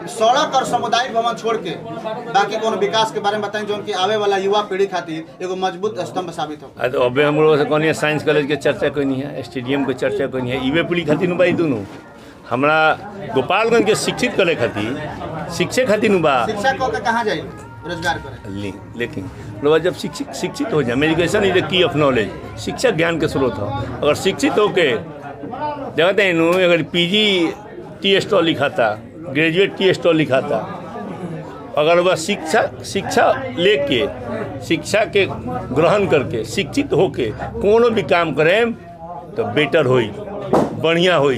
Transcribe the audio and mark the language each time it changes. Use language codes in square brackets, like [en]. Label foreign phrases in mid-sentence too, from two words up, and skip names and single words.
[bho] सड़क और सामुदायिक भवन छोड़ के बाकी कोनो विकास के बारे में बताएं जो कि आवे वाला युवा पीढ़ी खातिर एगो मजबूत स्तंभ साबित हो। तो अबे हम लोग से कहनी साइंस कॉलेज के चर्चा कोई नहीं है, स्टेडियम के चर्चा कोई नहीं है, युवा पीढ़ी खातिर बा। दोनों हमरा गोपालगंज के शिक्षित करे खातिर शिक्षे खातिर बा। शिक्षा को के कहाँ जाए रोजगार करे, लेकिन लोग जब शिक्षित हो जाए, [en] education is the key of knowledge, [bho] शिक्षा ज्ञान के स्रोत हो। अगर शिक्षित होके देखते हैं अगर PG [en] tea stall [bho] लिखाता, [en] graduate tea stall [bho] लिखाता, अगर वह शिक्षा लेके शिक्षा के ग्रहण करके शिक्षित होके कोनो भी काम करें तो बेटर होई, बढ़िया होई।